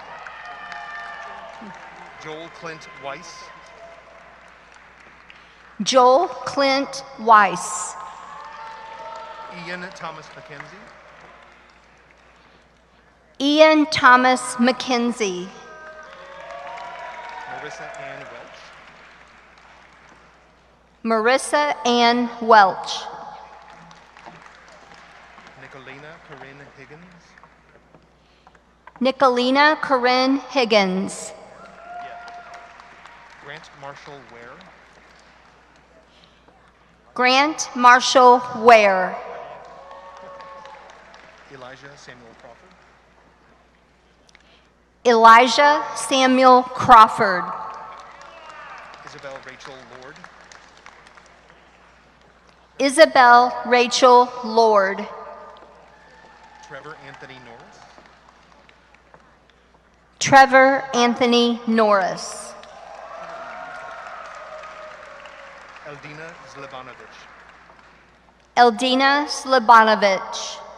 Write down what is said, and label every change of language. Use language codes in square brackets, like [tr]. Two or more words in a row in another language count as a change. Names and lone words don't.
[en] Joel Clint Weiss. Joel Clint Weiss. Ian Thomas McKenzie. Ian Thomas McKenzie. Marissa Ann Welch. Marissa Ann Welch. Nicolina Corinne Higgins. Nicolina Corinne Higgins. Grant Marshall Ware. Grant Marshall Ware. Elijah Samuel Crawford. Elijah Samuel Crawford. Isabel Rachel Lord. Isabel Rachel Lord. Trevor Anthony Norris. Trevor Anthony Norris. Eldina Zlebanovich. Eldina Slabanovich.